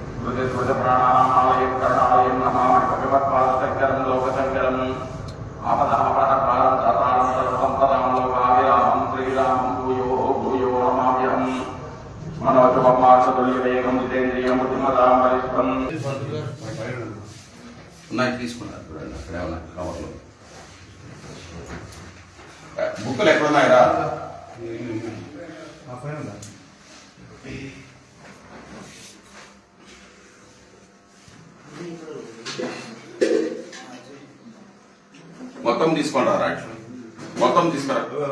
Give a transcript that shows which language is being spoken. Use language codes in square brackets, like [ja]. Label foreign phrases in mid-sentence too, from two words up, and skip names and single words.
[sa] स्मृतिस्मृतिपुराणानामालयं करुणालयं नमामि भगवत्पादशङ्करं लोकशङ्करम् आपदामपहरतारं दातारं सर्वसम्पदां लोकाभिरामं श्रीरामं भूयो भूयो नमाम्यहम् मनोजवमार्षतुल्यवेगं जितेन्द्रियं बुद्धिमतां वरिष्ठं [te] ఉన్నాయి తీసుకున్నారు చూడండి అక్కడ ఏమన్నా కవర్లో బుక్కులు ఎక్కడ ఉన్నాయరా మొత్తం తీసుకోండి రా మొత్తం తీసుకురా